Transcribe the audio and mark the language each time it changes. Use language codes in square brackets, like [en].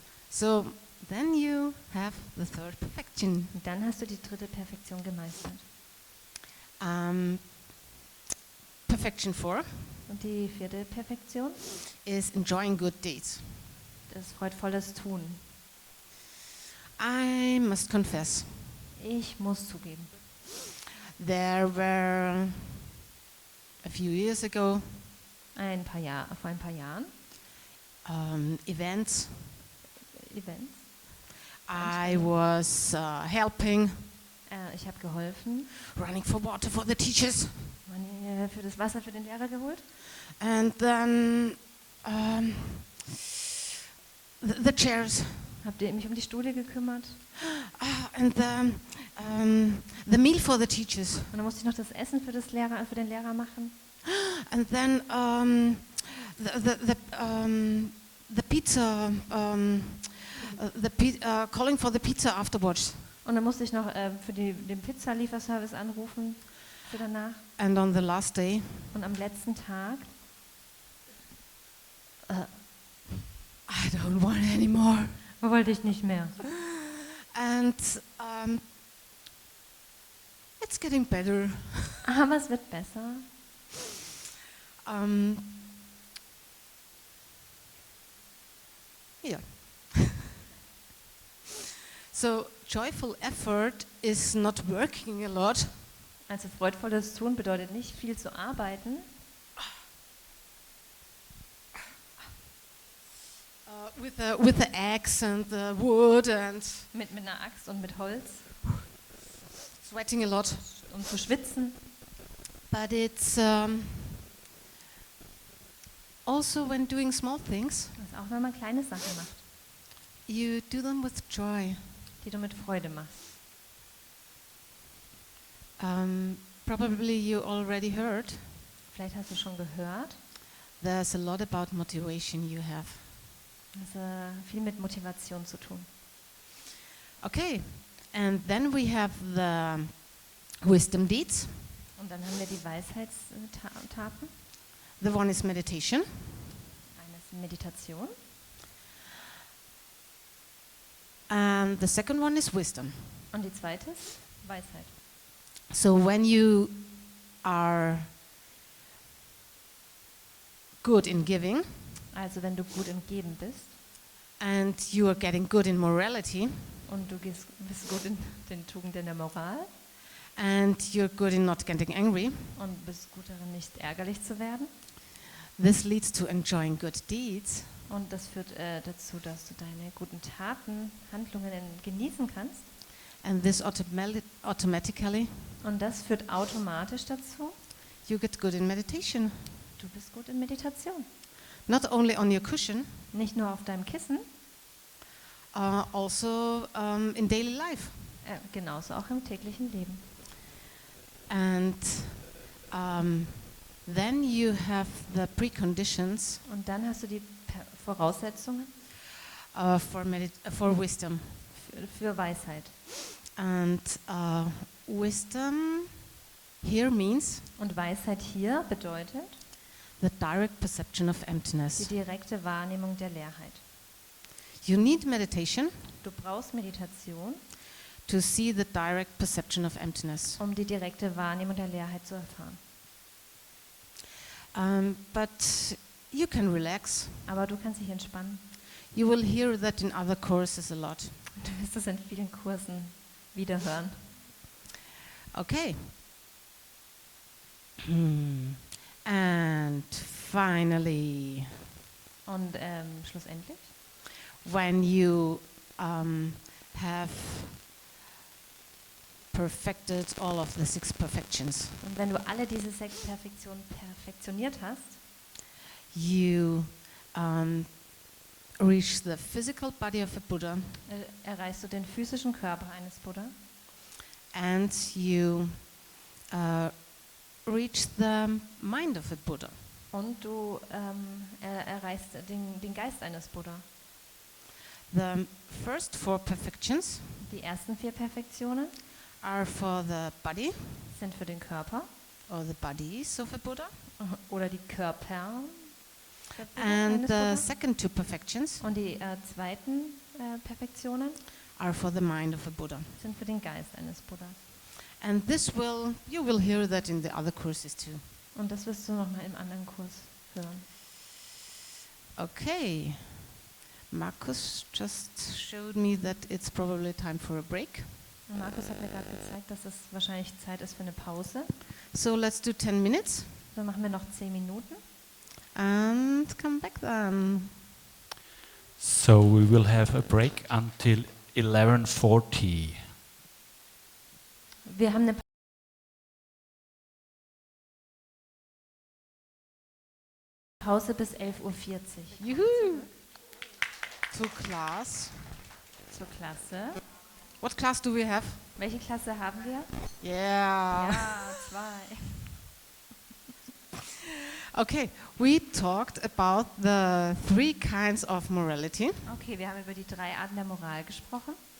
[en] So then you have the third perfection. [de] Und dann hast du die dritte Perfektion gemeistert. [en] Perfection 4 [de] Und die vierte Perfektion [en] is enjoying good deeds. [de] ist freudvolles Tun. [en] I must confess, [de] Ich muss zugeben, [en] there were a few years ago [de] vor ein paar Jahren [en] events [de] Events. [en] I was helping, [de] Ich habe geholfen, [en] running for water for the teachers, [de] für das Wasser für den Lehrer geholt. [en] and then the chairs, [de] Habt ihr mich um die Stühle gekümmert? [en] and the meal for the teachers, [de] Und dann musste ich noch das Essen für den Lehrer machen. [en] and then the pizza, calling for the pizza afterwards. [de] Und dann musste ich noch für den Pizzalieferservice anrufen für danach. [en] And on the last day, [de] Und am letzten Tag, [en] I don't want anymore. [de] wollte ich nicht mehr. [en] And it's getting better. [de] Aber es wird besser. [en] Yeah. So joyful effort is not working a lot, [de] Also freudvolles Tun bedeutet nicht viel zu arbeiten, [en] with the axe and the wood and [de] mit einer Axt und mit Holz, [en] sweating a lot. [de] um zu schwitzen. [en] But it's also when doing small things, [de] Das ist auch, wenn man kleine Sachen macht, [en] you do them with joy. [de] die du mit Freude machst. [en] Probably you already heard. [de] Vielleicht hast du schon gehört, [en] There's a lot about motivation you have. [de] das viel mit Motivation zu tun. [en] Okay, and then we have the wisdom deeds. [de] Und dann haben wir die Weisheitstaten. [en] The one is meditation. [de] Eine ist Meditation [en] And the second one is wisdom. [de] und die zweite ist Weisheit. [en] So when you are good in giving [de] Also wenn du gut im Geben bist [en] and you are getting good in morality [de] und du bist gut in den Tugenden der Moral [en] and you're good in not getting angry, [de] und bist gut darin, nicht ärgerlich zu werden. [en] this leads to enjoying good deeds. [de] Und das führt dazu, dass du deine guten Taten, Handlungen genießen kannst. [en] And this automatically, [de] Und das führt automatisch dazu, [en] you get good in meditation. [de] du bist gut in Meditation. [en] Not only on your cushion, [de] Nicht nur auf deinem Kissen, [en] also in daily life. [de] genauso auch im täglichen Leben. [en] And then you have the preconditions [de] Und dann hast du die Voraussetzungen [en] for wisdom. [de] für Weisheit. [en] And wisdom here means [de] Und Weisheit hier bedeutet [en] the direct perception of [de] die [en] emptiness. [de] direkte Wahrnehmung der Leerheit. [en] You need meditation [de] Du brauchst Meditation, [en] to see the direct perception of emptiness. [de] um die direkte Wahrnehmung der Leerheit zu erfahren. [en] But you can relax. [de] Aber du kannst dich entspannen. [en] You will hear that in other courses a lot. [de] Du wirst es in vielen Kursen wiederhören. [en] Okay. And finally, [de] Und schlussendlich, [en] when you have perfected all of the 6 perfections, [de] und wenn du alle diese 6 Perfektionen perfektioniert hast, [en] you reach the physical body of a Buddha, [de] erreichst du den physischen Körper eines Buddha [en] and you reach the mind of a Buddha. [de] und du erreichst den Geist eines Buddha. [en] The first 4 perfections [de] Die ersten 4 Perfektionen [en] are for the body [de] sind für den Körper [en] or the bodies of a Buddha, [de] oder die Körper der Buddha, [en] and [de] eines Buddha. [en] second 2 perfections [de] Und die zweiten Perfektionen [en] are for the mind of a Buddha. [de] sind für den Geist eines Buddhas. [en] And you will hear that in the other courses too. [de] Und das wirst du nochmal im anderen Kurs hören. [en] Okay. Markus just showed me that it's probably time for a break. [de] Und Markus hat mir gerade gezeigt, dass es wahrscheinlich Zeit ist für eine Pause. [en] So let's do 10 minutes [de] Dann machen wir noch 10 Minuten. [en] and come back then. So we will have a break until 11:40. [de] Wir haben eine Pause bis 11:40 Uhr. [en] Juhu! To class. [de] Zur Klasse. [en] What class do we have? [de] Welche Klasse haben wir? [en] Yeah. [de] Ja, 2. [en] Okay, we talked about the 3 kinds of morality, [de] Okay, wir haben über die 3 Arten der Moral gesprochen.